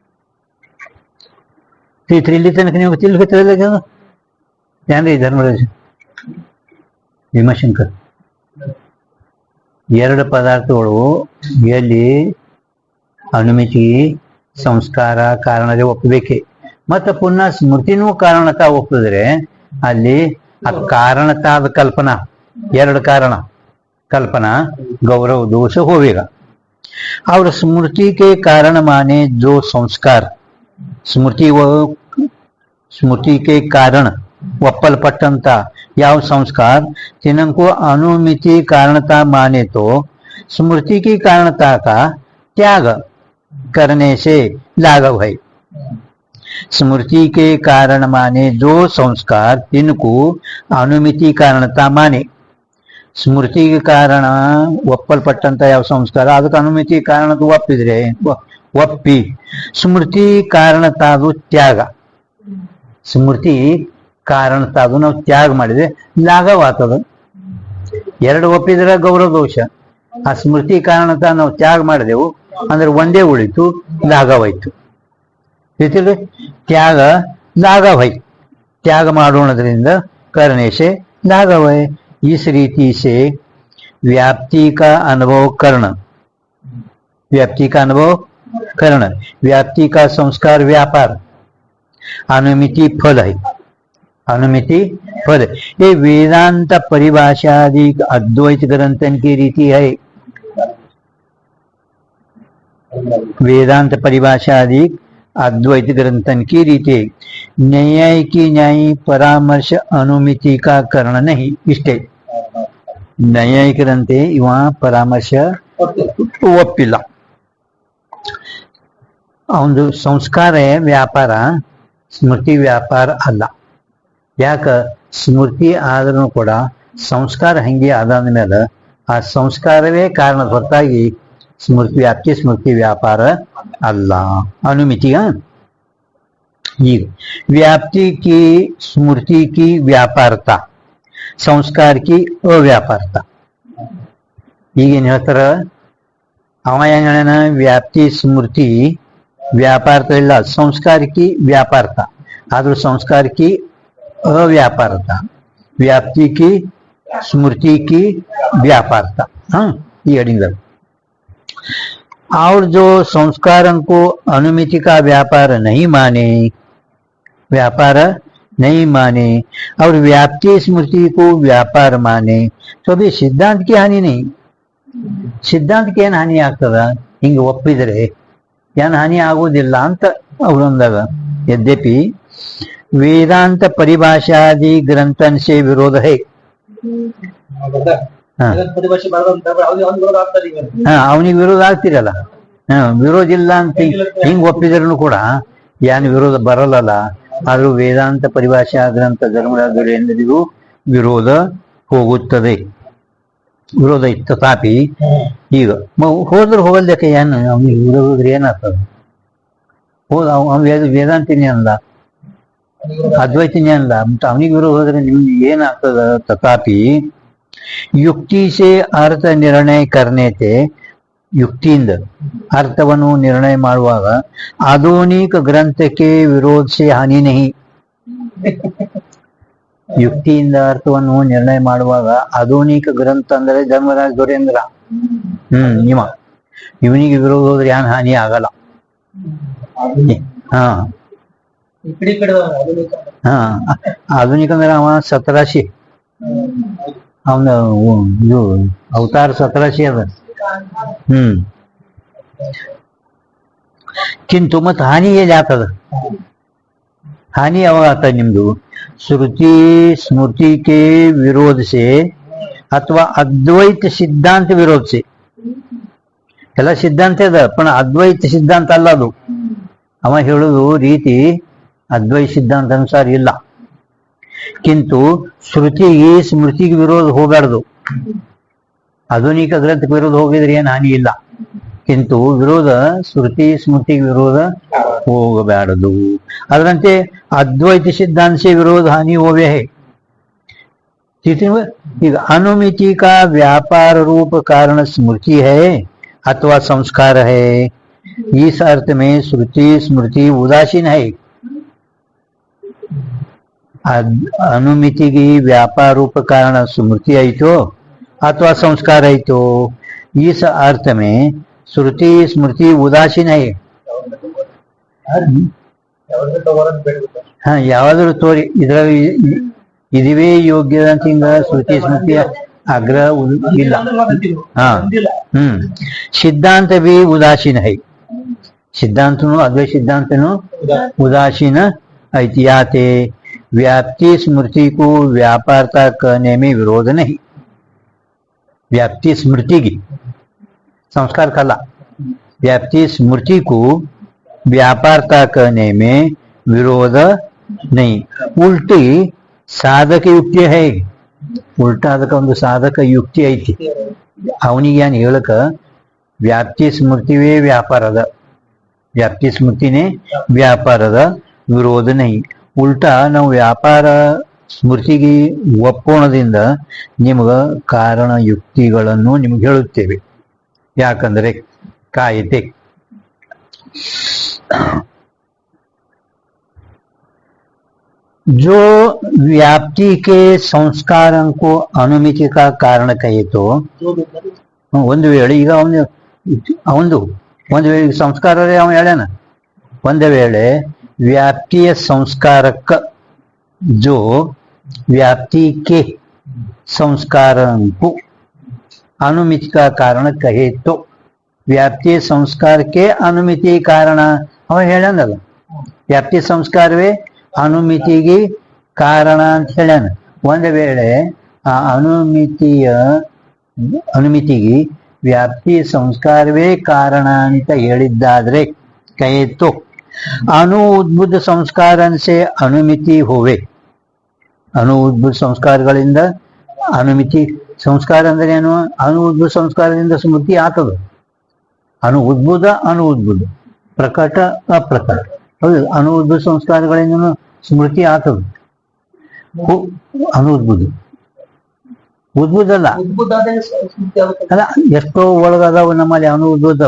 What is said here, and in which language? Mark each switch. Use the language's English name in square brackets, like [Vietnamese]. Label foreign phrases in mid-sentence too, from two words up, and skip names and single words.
[Kannada] ಇಲ್ಲಿ ತನಕ ನೀವು ತಿಳಿದ ಏನ್ರಿ ಧರ್ಮರಾಜ ಭೀಮಾಶಂಕರ್ ಎರಡು ಪದಾರ್ಥಗಳು ಎಲ್ಲಿ ಅನುಮಿತಿ ಸಂಸ್ಕಾರ ಕಾರಣದೇ ಒಪ್ಪಬೇಕೆ ಮತ್ತು ಪುನಃ ಸ್ಮೃತಿನೂ ಕಾರಣತಾ ಒಪ್ಪಿದ್ರೆ ಅಲ್ಲಿ ಆ ಕಾರಣತಾದ ಕಲ್ಪನಾ ಎರಡು ಕಾರಣ [Hindi] कल्पना गौरव दोष होवेगा। और स्मृति के कारण माने जो संस्कार स्मृति के कारण [Kannada] ಒಪ್ಪಲ್ ಪಟ್ಟಂತ ಯಾವ [Hindi] संस्कार जिनको अनुमिति कारणता माने तो स्मृति की कारणता का त्याग करने से लाघव है। स्मृति के कारण माने जो संस्कार जिनको अनुमिति कारणता माने स्मृति [Kannada] ಕಾರಣ ಒಪ್ಪಲ್ಪಟ್ಟಂತ ಯಾವ ಸಂಸ್ಕಾರ ಅದಕ್ಕೆ ಅನುಮಿತಿ ಕಾರಣದ ಒಪ್ಪಿದ್ರೆ ಒಪ್ಪಿ ಸ್ಮೃತಿ ಕಾರಣತಾದು ತ್ಯಾಗ ಸ್ಮೃತಿ ಕಾರಣತಾದು ನಾವು ತ್ಯಾಗ ಮಾಡಿದ್ರೆ ಲಾಘವಾಗ್ತದ। ಎರಡು ಒಪ್ಪಿದ್ರೆ ಗೌರವ ದೋಷ ಆ ಸ್ಮೃತಿ ಕಾರಣತಾ ನಾವು ತ್ಯಾಗ ಮಾಡಿದೆವು ಅಂದ್ರೆ ಒಂದೇ ಉಳಿತು ಲಾಘವಾಯ್ತು ರೀತಿಯಲ್ಲಿ ತ್ಯಾಗ ಲಾಘವೈ ತ್ಯಾಗ ಮಾಡೋಣದ್ರಿಂದ ಕರ್ಣೇಶೆ ಲಾಘವೈ। [Hindi] इस रीति से व्याप्ति का अनुभव करना व्याप्ति का संस्कार व्यापार अनुमिति फल है। अनुमिति पद। ये वेदांत परिभाषादि अद्वैत ग्रंथन की रीति है। वेदांत परिभाषादि अद्वैत ग्रंथन की रीति न्याय की न्यायी परामर्श अनुमिति का करण नहीं इष्टे [Kannada] ನ್ಯಾಯಿಕ ಗ್ರಂಥೆ ಇವ ಪರಾಮರ್ಶ ಒಪ್ಪಿಲ್ಲ. ಅವನು ಸಂಸ್ಕಾರ ವ್ಯಾಪಾರ ಸ್ಮೃತಿ ವ್ಯಾಪಾರ ಅಲ್ಲ. ಯಾಕ ಸ್ಮೃತಿ ಆದ್ರೂ ಕೂಡ ಸಂಸ್ಕಾರ ಹಂಗೆ ಆದಾದ ಮೇಲೆ ಆ ಸಂಸ್ಕಾರವೇ ಕಾರಣ ಹೊರತಾಗಿ ಸ್ಮೃತಿ ವ್ಯಾಪ್ತಿ ಸ್ಮೃತಿ ವ್ಯಾಪಾರ ಅಲ್ಲ. [Hindi] अनुमिति ಈಗ व्याप्ति की स्मृति की व्यापारता संस्कार की अव्यापारता. [Kannada] ಈಗೇನು ಹೇಳ್ತಾರ ಅವ ಏನ್ ಹೇಳ್ಯಾನ ವ್ಯಾಪ್ತಿ ಸ್ಮೃತಿ ವ್ಯಾಪಾರता ಇಲ್ಲ [Hindi] संस्कार की व्यापारता [Kannada] ಆದ್ರೂ [Hindi] संस्कार की अव्यापारता व्याप्ति की स्मृति की व्यापारता. हाँ ये अड़िंग और जो संस्कारों को अनुमिति का व्यापार नहीं माने और व्याप्ति स्मृति को व्यापार माने तो भी सिद्धांत की हानि नहीं. सिद्धांत की [Kannada] ಏನು ಹಾನಿ ಆಗ್ತದ ಹಿಂಗೆ ಒಪ್ಪಿದರೆ ಏನು ಹಾನಿ ಆಗೋದಿಲ್ಲ ಅಂತ ಅವರು ಅಂದಾಗ. [Hindi] यद्यपि वेदांत परिभाषादि ग्रंथन से विरोध है. [Kannada] ಅವನಿಗೆ ವಿರೋಧ ಆಗ್ತಿರಲ್ಲ. ವಿರೋಧ ಇಲ್ಲ ಅಂತ ಹಿಂಗ್ ಒಪ್ಪಿದ್ರು ಕೂಡ ಏನು ವಿರೋಧ ಬರಲ್ಲ. ಆದ್ರೂ ವೇದಾಂತ ಪರಿಭಾಷಾ ಗ್ರಂಥ ಧರ್ಮರಾಜರಿಗೂ ವಿರೋಧ ಹೋಗುತ್ತದೆ. ವಿರೋಧ ಇತ್ತು ತಥಾಪಿ ಈಗ ಹೋದ್ರೆ ಹೋಗಲ್ದಕ್ಕೆ ಏನು ಅವ್ನಿಗೆ ವಿರೋಧ ಹೋದ್ರೆ ಏನಾಗ್ತದ? ವೇದಾಂತಿನಿ ಅಲ್ಲ ಅದ್ವೈತಿನಿ ಅಲ್ಲ ಮತ್ತೆ ಅವನಿಗೆ ವಿರೋಧ ಹೋದ್ರೆ ನಿಮ್ಗೆ ಏನಾಗ್ತದ? [Hindi] ತಥಾಪಿ युक्ति से अर्थ निर्णय करने थे [Kannada] युक्तिಯಿಂದ ಅರ್ಥವನ್ನು ನಿರ್ಣಯ ಮಾಡುವಾಗ ಆಧುನಿಕ ಗ್ರಂಥಕ್ಕೆ ವಿರೋಧ [Hindi] से हानि नहीं. [Kannada] ಯುಕ್ತಿಯಿಂದ ಅರ್ಥವನ್ನು ನಿರ್ಣಯ ಮಾಡುವಾಗ ಆಧುನಿಕ ಗ್ರಂಥ ಅಂದ್ರೆ ಧರ್ಮರಾಜ ದೊರೆಂದ್ರ ಇವನಿಗೆ ವಿರೋಧ ಹೋದ್ರೆ ಏನು ಹಾನಿ ಆಗಲ್ಲ. ಹಾ ಹಾ ಆಧುನಿಕ ಅಂದ್ರೆ ಅವ 1700 ಅವನ ಅವತಾರ 1700 ಅದ. [Hindi] किंतु मत हानि [Kannada] ಎಲ್ಲಿ ಆಗ್ತದ? हानि ಯಾವಾಗ ಆಗ್ತದೆ ನಿಮ್ದು? [Hindi] श्रुति स्मृति के विरोध से अथवा अद्वैत सिद्धांत विरोध से. [Kannada] ಎಲ್ಲ ಸಿದ್ಧಾಂತ ಅದ पण ಅದ್ವೈತ ಸಿದ್ಧಾಂತ ಅಲ್ಲ ಅದು. ಅವ ಹೇಳುದು ರೀತಿ ಅದ್ವೈತ ಸಿದ್ಧಾಂತ ಅನುಸಾರ ಇಲ್ಲ. किंतु ಶ್ರುತಿಗೆ ಸ್ಮೃತಿಗೆ ವಿರೋಧ ಹೋಗಬಾರ್ದು. ಆಧುನಿಕ ಗ್ರಂಥಕ್ಕೆ ವಿರೋಧ ಹೋಗಿದ್ರೆ ಏನು ಹಾನಿ ಇಲ್ಲ. किंतु ವಿರೋಧ ಶ್ರುತಿ ಸ್ಮೃತಿಗೆ ವಿರೋಧ ಹೋಗಬಾರದು. ಅದರಂತೆ ಅದ್ವೈತ ಸಿದ್ಧಾಂತ [Hindi] से विरोध हानि होवे है. ಈಗ अनुमिति का व्यापार रूप कारण स्मृति है अथवा संस्कार है. इस अर्थ में श्रुति स्मृति उदासीन है. अनुमिति की व्यापार रूप कारण स्मृति आईतो अथवा संस्कार आईतो. इस अर्थ में श्रुति स्मृति उदासीन है. [Kannada] हाँ ಯಾವಾದರೂ ತೋರಿ ಇದರ ಇದುವೇ ಯೋಗ್ಯ ಅಂತ ಹಿಂಗ ಶ್ರುತಿ ಸ್ಮೃತಿಯ ಆಗ್ರಹ ಇಲ್ಲ. [Hindi] ಹಾ सिद्धांत भी उदासीन है. सिद्धांतनु अद्वैत सिद्धांतनु उदासीन ऐतिहाते व्याप्ति स्मृति को व्यापारता करने में विरोध नहीं. व्याप्ति स्मृति की संस्कार कला व्याप्ति स्मृति को व्यापारता करने में विरोध नहीं. उल्टी साधक युक्ति है. [Kannada] उल्टा ಅದಕ್ಕೆ ಒಂದು ಸಾಧಕ ಯುಕ್ತಿ ಐತಿ. ಅವನಿಗೆ ಏನು ಹೇಳಕ ವ್ಯಾಪ್ತಿ ಸ್ಮೃತಿವೇ ವ್ಯಾಪಾರದ ವ್ಯಾಪ್ತಿ ಸ್ಮೃತಿನೇ ವ್ಯಾಪಾರದ ವಿರೋಧ नहीं. ಉಲ್ಟಾ ನಾವು ವ್ಯಾಪಾರ ಸ್ಮೃತಿಗೆ ಒಪ್ಪೋಣದಿಂದ ನಿಮಗ ಕಾರಣ ಯುಕ್ತಿಗಳನ್ನು ನಿಮ್ಗೆ ಹೇಳುತ್ತೇವೆ. ಯಾಕಂದ್ರೆ ಕಾಯಿತೆ [Hindi] जो व्याप्ति के संस्कारों को अनुमिति का कारण कहे तो [Kannada] ಒಂದು ವೇಳೆ ಈಗ ಅವನು ಒಂದು ವೇಳೆ ಸಂಸ್ಕಾರವೇ ಅವನು ಹೇಳ್ಯಾನ. ಒಂದು ವೇಳೆ ವ್ಯಾಪ್ತಿಯ ಸಂಸ್ಕಾರಕ್ಕೆ [Hindi] जो व्याप्ति के संस्कारों को अनुमिति का कारण कहे तो व्याप्ति संस्कार के अनुमिति [Kannada] ಕಾರಣ ಅವ ಹೇಳ್ಯಾನಲ್ಲ ವ್ಯಾಪ್ತಿ ಸಂಸ್ಕಾರವೇ ಅನುಮಿತಿಗೆ ಕಾರಣ ಅಂತ ಹೇಳ್ಯಾನ. ಒಂದು ವೇಳೆ ಆ ಅನುಮಿತಿಗೆ ವ್ಯಾಪ್ತಿ ಸಂಸ್ಕಾರವೇ ಕಾರಣ ಅಂತ ಹೇಳಿದ್ದಾದ್ರೆ ಕಹೆ [Hindi] तो अनु उद्बुद्ध संस्कार से अनुमिति होवे. अनु उद्बुद्ध [Kannada] ಸಂಸ್ಕಾರಗಳಿಂದ ಅನುಮಿತಿ ಸಂಸ್ಕಾರ ಅಂದ್ರೆ ಏನು? ಅನು ಉದ್ಭುತ ಸಂಸ್ಕಾರದಿಂದ ಸ್ಮೃತಿ ಆಗ್ತದ. ಅನು ಉದ್ಭುತ ಪ್ರಕಟ ಅಪ್ರಕಟ. ಹೌದು, ಅನು ಉದ್ಭುತ ಸಂಸ್ಕಾರಗಳಿಂದ ಸ್ಮೃತಿ ಆಗ್ತದ. ಅನು ಉದ್ಭುತ ಅಲ್ಲ, ಎಷ್ಟೋ ಒಳಗದಾವು ನಮ್ಮಲ್ಲಿ ಅನು ಉದ್ಭುತ.